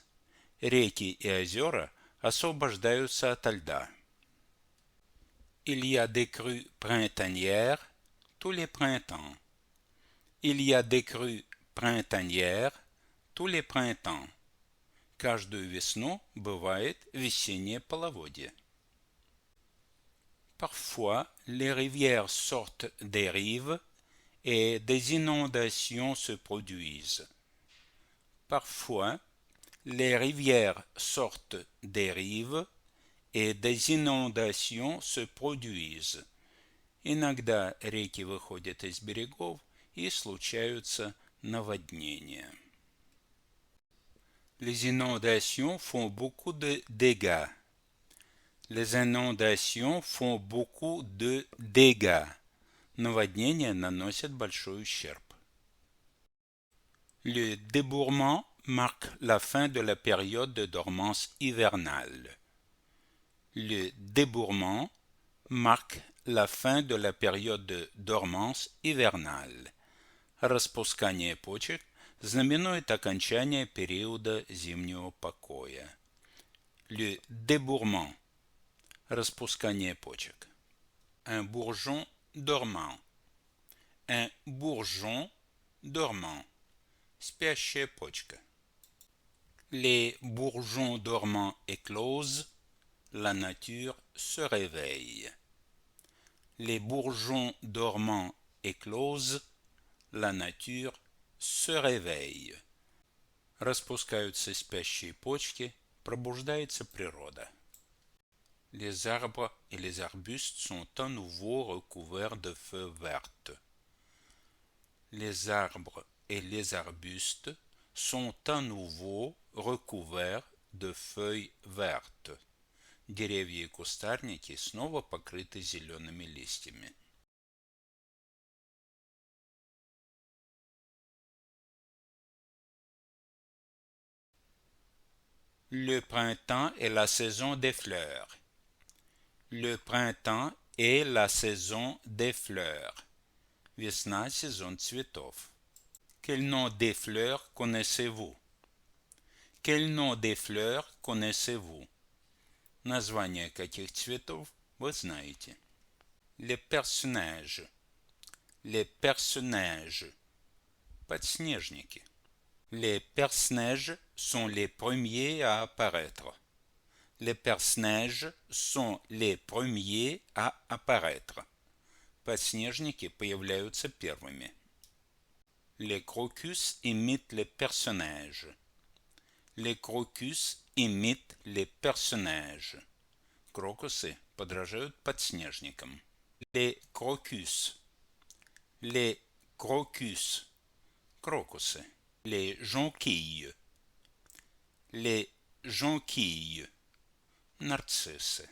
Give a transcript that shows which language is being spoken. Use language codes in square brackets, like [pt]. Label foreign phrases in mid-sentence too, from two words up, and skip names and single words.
[ru] Реки и озера освобождаются ото льда. [fr] Il y a des crues printanières tous les printemps. Il y a des crues printanières tous les printemps. [ru] Каждую весну бывает весеннее половодье. [fr] Parfois, les rivières sortent des rives et des inondations se produisent. Parfois, les rivières sortent des rives et des inondations se produisent. [ru] Иногда реки выходят из берегов и случаются наводнения. [fr] Les inondations font beaucoup de dégâts. Les inondations font beaucoup de dégâts. [ru] Наводнения наносят большой ущерб. [fr] Le débourrement marque la fin de la période de dormance hivernale. Le débourrement marque la fin de la période de dormance hivernale. [ru] Распускание почек знаменует окончание периода зимнего покоя. [fr] Le débourrement. [ru] Распускание почек. [fr] Un bourgeon dormant. Un bourgeon dormant. [ru] Спящая почка. [fr] Les bourgeons dormants éclosent. La nature se réveille. Les bourgeons dormants éclosent, la nature se réveille. [ru] Распускаются спящие почки, пробуждается природа. [fr] Les arbres et les arbustes sont à nouveau recouverts de feuilles vertes. Les arbres et les arbustes sont à nouveau recouverts de feuilles vertes. [ru] Деревья и кустарники снова покрыты зелеными листьями. [fr] Le printemps est la saison des fleurs. Le printemps est la saison des fleurs. [ru] Весна – сезон цветов. [fr] Quel nom des fleurs connaissez-vous? Quel nom des fleurs connaissez-vous? [ru] Название каких цветов вы знаете? [fr] Les personnages. Les personnages. [ru] Подснежники. [fr] Les personnages sont les premiers à apparaître. Les personnages sont les premiers à apparaître. [ru] Подснежники появляются первыми. [fr] Les crocus imitent les personnages. Les crocus imitent les personnages. [ru] Крокусы подражают подснежникам. [fr] Les crocus. Les crocus. Крокусы. Les jonquilles. Les jonquilles. [ru] Нарциссы.